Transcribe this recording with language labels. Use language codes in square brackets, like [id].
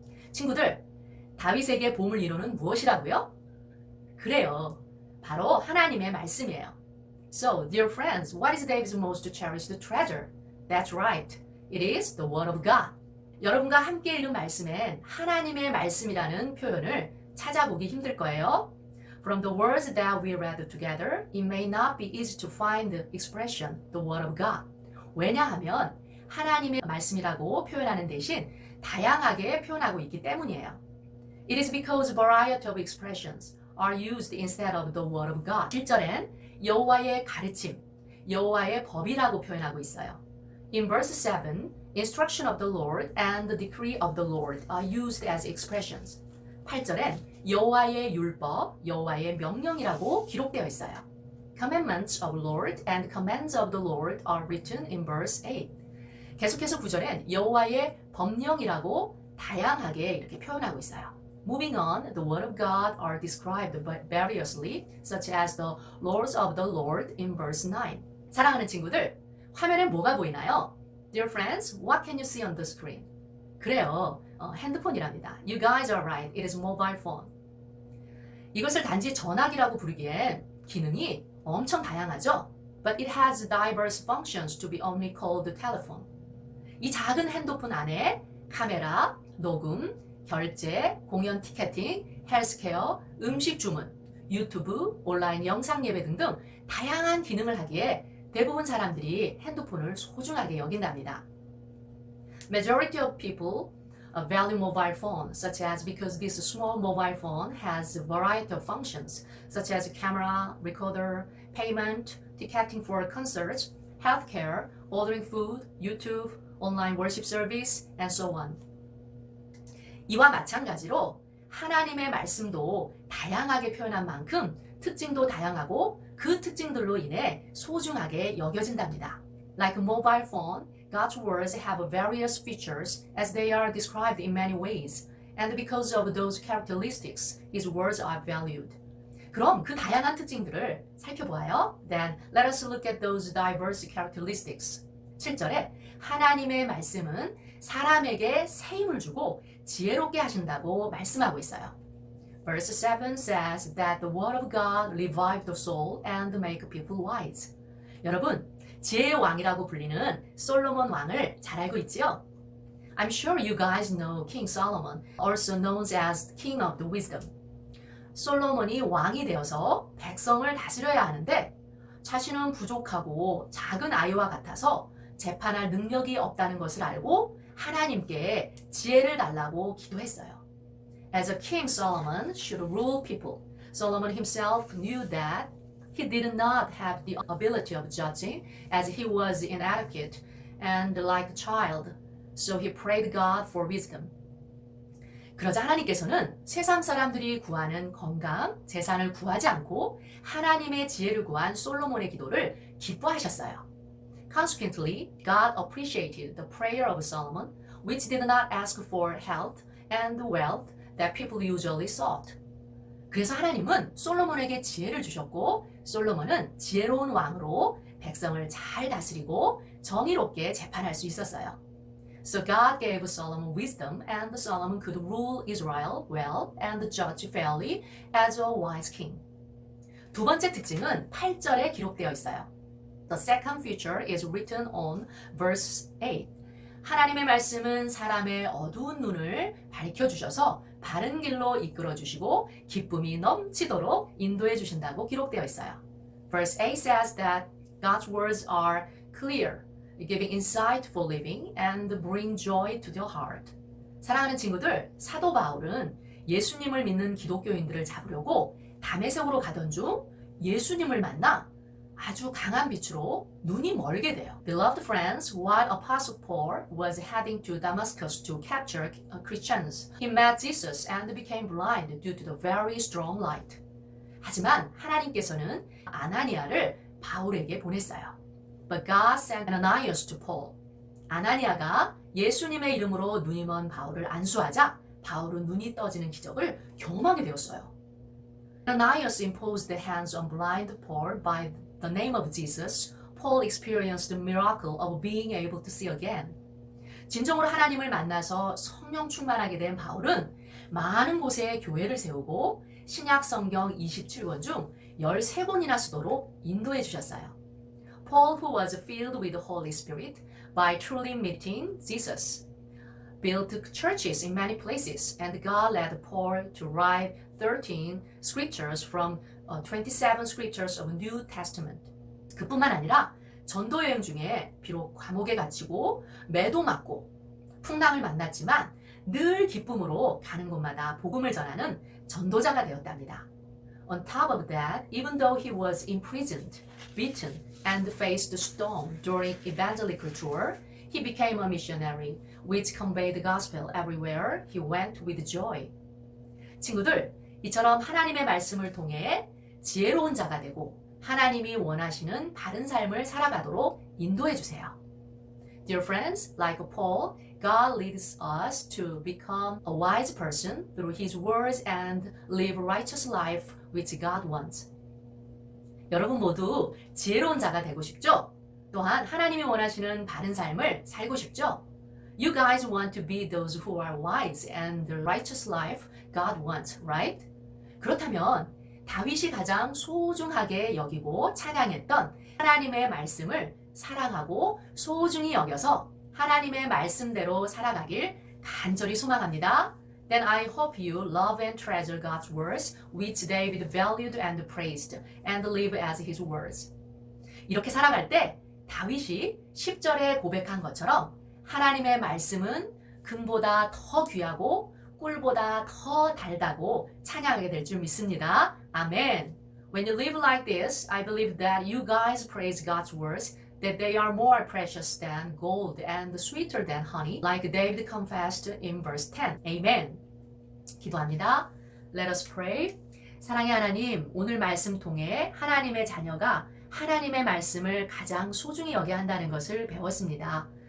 [ko] 친구들, 다윗에게 보물 1호는 무엇이라고요? 그래요. 바로 하나님의 말씀이에요. [en] So, dear friends, what is David's most cherished treasure? That's right. It is the word of God. [ko] 여러분과 함께 읽은 말씀엔 하나님의 말씀이라는 표현을 찾아보기 힘들 거예요. [en] From the words that we read together, it may not be easy to find the expression, the word of God. [ko] 왜냐하면 하나님의 말씀이라고 표현하는 대신 다양하게 표현하고 있기 때문이에요. [en] It is because variety of expressions are used instead of the word of God. [ko] 7절엔 여호와의 가르침, 여호와의 법이라고 표현하고 있어요. [en] In verse 7, instruction of the Lord and the decree of the Lord are used as expressions. [ko] 8절엔 여호와의 율법, 여호와의 명령이라고 기록되어 있어요. [en] Commandments of Lord and commands of the Lord are written in verse 8. [ko] 계속해서 9절엔 여호와의 법령이라고 다양하게 이렇게 표현하고 있어요. [en] Moving on, the word of God are described variously, such as the laws of the Lord in verse 9. [ko] 사랑하는 친구들, 화면에 뭐가 보이나요? [en] Dear friends, what can you see on the screen? [ko] 그래요, 핸드폰이랍니다. [en] You guys are right, it is mobile phone. [ko] 이것을 단지 전화기라고 부르기엔 기능이 엄청 다양하죠? [en] But it has diverse functions to be only called telephone. [ko] 이 작은 핸드폰 안에 카메라, 녹음, 결제, 공연 티켓팅, 헬스케어, 음식 주문, 유튜브, 온라인 영상 예배 등등 다양한 기능을 하기에 대부분 사람들이 핸드폰을 소중하게 여긴답니다. [en] Majority of people value mobile phones, such as because this small mobile phone has a variety of functions, such as camera, recorder, payment, ticketing for concerts, healthcare, ordering food, YouTube, online worship service, and so on. [ko] 이와 마찬가지로 하나님의 말씀도 다양하게 표현한 만큼 특징도 다양하고 그 특징들로 인해 소중하게 여겨진답니다. [en] Like a mobile phone, God's words have various features as they are described in many ways, and because of those characteristics, His words are valued. [ko] 그럼 그 다양한 특징들을 살펴보아요. [en] Then let us look at those diverse characteristics. [ko] 7절에 하나님의 말씀은 사람에게 새 힘을 주고 지혜롭게 하신다고 말씀하고 있어요. [en] Verse 7 says that the word of God revive the soul and make people wise. [ko] 여러분, 지혜의 왕이라고 불리는 솔로몬 왕을 잘 알고 있지요? [en] I'm sure you guys know King Solomon, also known as King of the Wisdom. [ko] 솔로몬이 왕이 되어서 백성을 다스려야 하는데 자신은 부족하고 작은 아이와 같아서 재판할 능력이 없다는 것을 알고 하나님께 지혜를 달라고 기도했어요. [en] As a king, Solomon should rule people. Solomon himself knew that he did not have the ability of judging as he was inadequate and like a child. So he prayed God for wisdom. [ko] 그러자 하나님께서는 세상 사람들이 구하는 건강, 재산을 구하지 않고 하나님의 지혜를 구한 솔로몬의 기도를 기뻐하셨어요. [en] Consequently, God appreciated the prayer of Solomon, which did not ask for health and wealth that people usually sought. [ko] 그래서 하나님은 솔로몬에게 지혜를 주셨고 솔로몬은 지혜로운 왕으로 백성을 잘 다스리고 정의롭게 재판할 수 있었어요. [en] So God gave Solomon wisdom and Solomon could rule Israel well and judge fairly as a wise king. [ko] 두 번째 특징은 8절에 기록되어 있어요. [en] The second feature is written on verse 8. [ko] 하나님의 말씀은 사람의 어두운 눈을 밝혀주셔서 바른 길로 이끌어주시고 기쁨이 넘치도록 인도해 주신다고 기록되어 있어요. [en] Verse 8 says that God's words are clear, giving insight for living and bring joy to the heart. [ko] 사랑하는 친구들, 사도 바울은 예수님을 믿는 기독교인들을 잡으려고 다메섹으로 가던 중 예수님을 만나 아주 강한 빛으로 눈이 멀게 돼요. [en] Beloved friends, while Apostle Paul was heading to Damascus to capture Christians, he met Jesus and became blind due to the very strong light. [ko] 하지만 하나님께서는 아나니아를 바울에게 보냈어요. [en] But God sent Ananias to Paul. [ko] 아나니아가 예수님의 이름으로 눈이 먼 바울을 안수하자 바울은 눈이 떠지는 기적을 경험하게 되었어요. [en] Ananias imposed the hands on blind Paul by the name of Jesus. Paul experienced the miracle of being able to see again. [ko] 진정으로 하나님을 만나서 성령 충만하게 된 바울은 많은 곳에 교회를 세우고 신약 성경 27권 중 13권이나 쓰도록 인도해 주셨어요. [en] Paul, who was filled with the Holy Spirit by truly meeting Jesus, built churches in many places, and God led Paul to write 13 scriptures from 27 scriptures of New Testament. [ko] 그뿐만 아니라 전도 여행 중에 비록 감옥에 갇히고 매도 맞고 풍랑을 만났지만 늘 기쁨으로 가는 곳마다 복음을 전하는 전도자가 되었답니다. [en] On top of that, even though he was imprisoned, beaten, and faced storm during evangelical tour, he became a missionary, which conveyed the gospel everywhere he went with joy. [ko] 친구들, 이처럼 하나님의 말씀을 통해 지혜로운 자가 되고 하나님이 원하시는 바른 삶을 살아가도록 인도해 주세요. [en] Dear friends, like Paul, God leads us to become a wise person through His words and live a righteous life which God wants. [ko] 여러분 모두 지혜로운 자가 되고 싶죠? 또한 하나님이 원하시는 바른 삶을 살고 싶죠? [en] You guys want to be those who are wise and the righteous life God wants, right? [ko] 그렇다면 다윗이 가장 소중하게 여기고 찬양했던 하나님의 말씀을 사랑하고 소중히 여겨서 하나님의 말씀대로 살아가길 간절히 소망합니다. [en] Then I hope you love and treasure God's words, which David valued and praised, and live as his words. [ko] 이렇게 살아갈 때 다윗이 10절에 고백한 것처럼 하나님의 말씀은 금보다 더 귀하고 꿀보다 더 달다고 찬양하게 될 줄 믿습니다. 아멘. [en] When you live like this, I believe that you guys praise God's words, that they are more precious than gold and sweeter than honey, like David confessed in verse 10. Amen. [ko] 기도합니다. [en] Let us pray. [ko] 사랑의 하나님, 오늘 말씀 통해 하나님의 자녀가 하나님의 말씀을 가장 소중히 여겨야 한다는 것을 배웠습니다.